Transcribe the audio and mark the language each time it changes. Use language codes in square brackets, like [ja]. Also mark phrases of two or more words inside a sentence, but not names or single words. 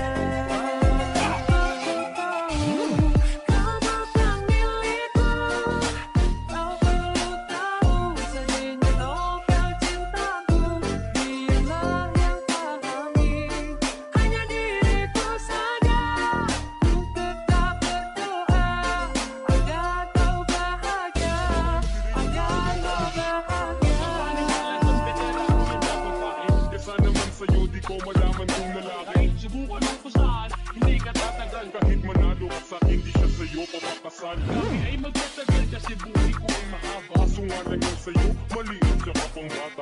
[ms] Walau aku tahu kau bukan milikku, kau perlu tahu sedihnya novel cintaku. Dialah yang pahami, hanya diriku saja. Ku tetap berdoa agar kau bahagia, agar kau bahagia. [tl] Kesa naman sa'yo, di ko malaman kung lalaki. Kahit subukan mo kung saan, hindi ka tatagal. Kahit manalo ka sa'kin, di siya sa'yo papakasal. Kami ay magtatagal kasi buhay ko ay mahaba. Kaso nga lang yung sa'yo, maliit siya ka pang bata.